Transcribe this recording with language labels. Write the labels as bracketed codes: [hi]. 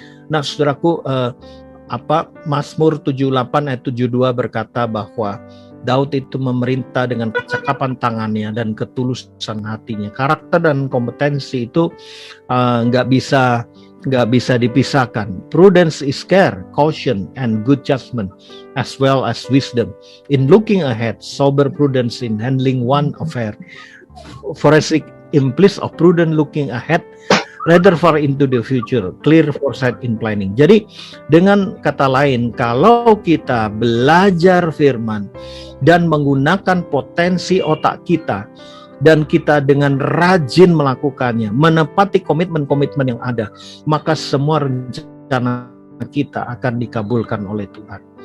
[id] Nah, saudaraku, Mazmur 78 ayat 72 berkata bahwa Daud itu memerintah dengan kecakapan tangannya dan ketulusan hatinya. Karakter dan kompetensi itu nggak bisa dipisahkan. [en] Prudence is care, caution, and good judgment, as well as wisdom in looking ahead. Sober prudence in handling one affair. Forensic implies of prudent looking ahead rather far into the future, clear foresight in planning. [id] Jadi dengan kata lain, kalau kita belajar firman dan menggunakan potensi otak kita, dan kita dengan rajin melakukannya, menepati komitmen-komitmen yang ada, maka semua rencana kita akan dikabulkan oleh Tuhan.